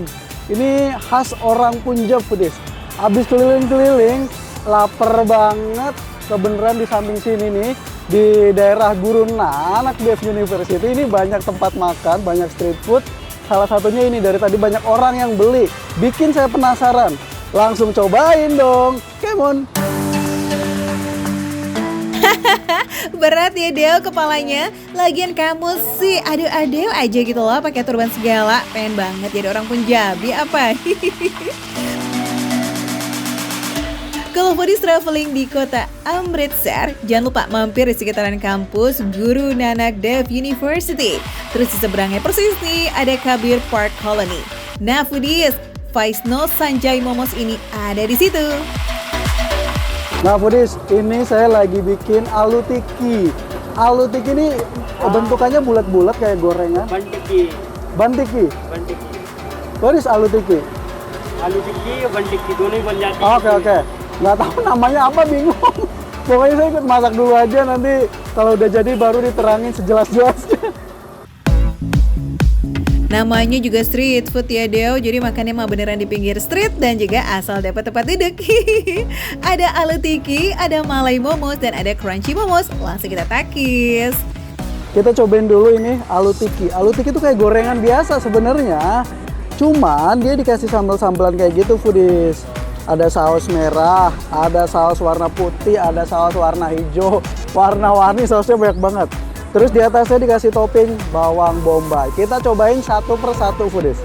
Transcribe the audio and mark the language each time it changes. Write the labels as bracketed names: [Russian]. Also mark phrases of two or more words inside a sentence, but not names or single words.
[Indonesian] Ini khas orang Punjab foodies. Abis keliling-keliling, lapar banget. Kebeneran di samping sini nih, di daerah Guru Nanak Dev University ini banyak tempat makan, banyak [English] street food. [Indonesian] Salah satunya ini dari tadi banyak orang yang beli. Bikin saya penasaran. Langsung cobain dong. [English] Come on. [Indonesian] Berat ya Del kepalanya. Lagian kamu sih aduh-aduh aja gitu loh pakai turban segala. Pengen banget jadi orang Punjabi apa? Kalau [English] foodies traveling [Indonesian] di kota Amritsar, jangan lupa mampir di sekitaran kampus Guru Nanak Dev University. Terus di seberangnya persis nih ada Kabir Park Colony. Nah foodies, Faisno Sanjay Momos ini ada di situ. Nah foodies, ini saya lagi bikin alu tiki. Alu tiki ini bentukannya bulat-bulat kayak gorengan. Bantiki. Bantiki. Bantiki. [English] What is alu tiki? [Hindi] आलू टिक्की या बन टिक्की दोनों ही बन जाती है। [Indonesian] Oke. Nggak tahu namanya apa, bingung. Pokoknya saya ikut masak dulu aja, nanti kalau udah jadi baru diterangin sejelas-jelasnya. Namanya juga [English] street food [Indonesian] ya Deo, jadi makannya mah beneran di pinggir street dan juga asal dapat tempat duduk. Ada alu tiki, ada malai momos, dan ada crunchy momos. Langsung kita takis. Kita cobain dulu ini alu tiki. Alu tiki itu kayak gorengan biasa sebenarnya. Cuman dia dikasih sambal-sambalan kayak gitu foodies. Ada saus merah, ada saus warna putih, ada saus warna hijau, warna-warni sausnya banyak banget. Terus di atasnya dikasih topping bawang bombay. Kita cobain satu per satu foodies.